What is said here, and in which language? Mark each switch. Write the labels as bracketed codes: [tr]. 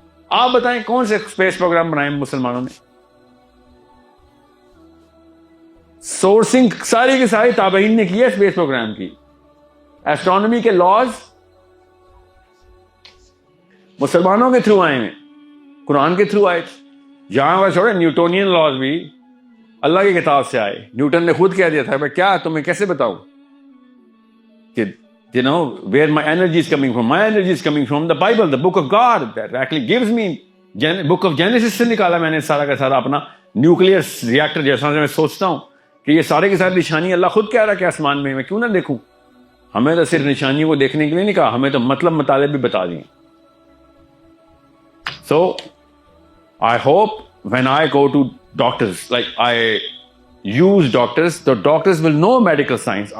[ur] آپ بتائیں کون سے اسپیس پروگرام بنائے مسلمانوں نے؟ سورسنگ ساری کی ساری تابعین نے کی ہے اسپیس پروگرام کی. ایسٹرونومی کے لاز مسلمانوں کے تھرو آئے ہیں, قرآن کے تھرو آئے. جہاں وہ چھوڑے, نیوٹونین لاز بھی اللہ کی کتاب سے آئے. نیوٹن نے خود کہہ دیا تھا, میں کیا تمہیں کیسے بتاؤں کہ [en] you know where my energy is coming from. My energy is coming from the Bible, the book of God that actually gives me. [ur] book of Genesis سے نکالا میں نے سارا کا سارا اپنا نیوکلیئر ریئیکٹر. جیسا میں سوچتا ہوں کہ یہ سارے کے سارے نشانی اللہ خود کہہ رہا کہ آسمان میں کیوں نہ دیکھوں. ہمیں تو صرف نشانیوں کو دیکھنے کے لیے نہیں کہا, ہمیں تو مطلب مطالب بھی بتا دیے. [en] So I hope when I go to doctors, like I use doctors, the doctors will know medical science.